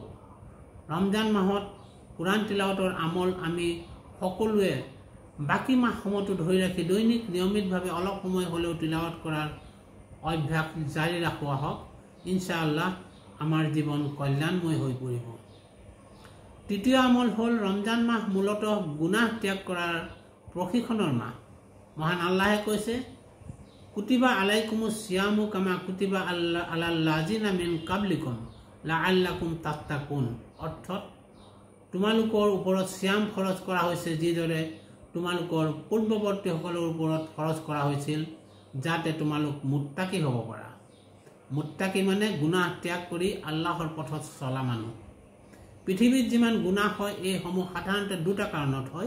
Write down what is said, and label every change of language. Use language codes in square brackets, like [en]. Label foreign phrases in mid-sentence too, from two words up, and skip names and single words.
[as] ৰমজান মাহত কোৰআন তিলাৱতৰ আমল আমি সকলোৱে বাকী মাহসমূহতো ধৰি ৰাখি দৈনিক নিয়মিতভাৱে অলপ সময় হ'লেও তিলাৱত কৰাৰ অভ্যাস জাৰি ৰাখোৱা হওক। ইনশাআল্লাহ আমাৰ জীৱন কল্যাণময় হৈ পৰিব। তৃতীয় আমল হ'ল ৰমজান মাহ মূলতঃ গুনাহ ত্যাগ কৰাৰ প্ৰশিক্ষণৰ মাহ। মহান আল্লাহে কৈছে, [ar] كتب عليكم الصيام كما كتب على الذين من قبلكم لعلكم تتقون. [as] অৰ্থাৎ তোমালোকৰ ওপৰত সিয়াম খৰচ কৰা হৈছে যিদৰে তোমালোকৰ পূৰ্বৱৰ্তীসকলৰ ওপৰত খৰচ কৰা হৈছিল, যাতে তোমালোক মুত্তাকি হ'ব পাৰা। মুত্তাকি মানে গুনাহ ত্যাগ কৰি আল্লাহৰ পথত চলা মানুহ। পৃথিৱীত যিমান গুনাহ হয় এইসমূহ সাধাৰণতে দুটা কাৰণত হয়।